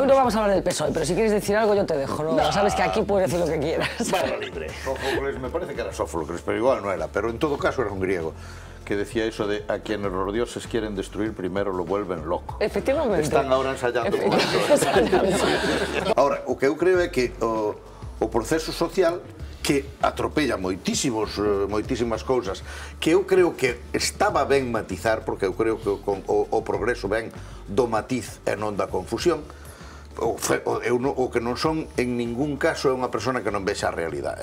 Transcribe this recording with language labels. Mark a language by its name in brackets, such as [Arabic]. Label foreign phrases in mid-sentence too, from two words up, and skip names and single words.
[Spanish] hoy no vamos a hablar del PSOE, pero si quieres decir algo yo te dejo, ¿no? No. Sabes que aquí puedes decir lo que quieras. Barra libre. Sófocles, me parece que era Sófocles, pero igual no era. Pero en todo caso era un griego que decía eso de a quienes los dioses quieren destruir primero lo vuelven loco. Efectivamente. Están ahora ensayando con eso. Ahora, [Galician] o que eu creo é que o proceso social que atropella moitísimas cousas, que eu creo que estaba ben matizar, porque eu creo que o progreso ven do matiz e non da confusión. O que non son en ningún caso é unha persona que non vexa a realidade.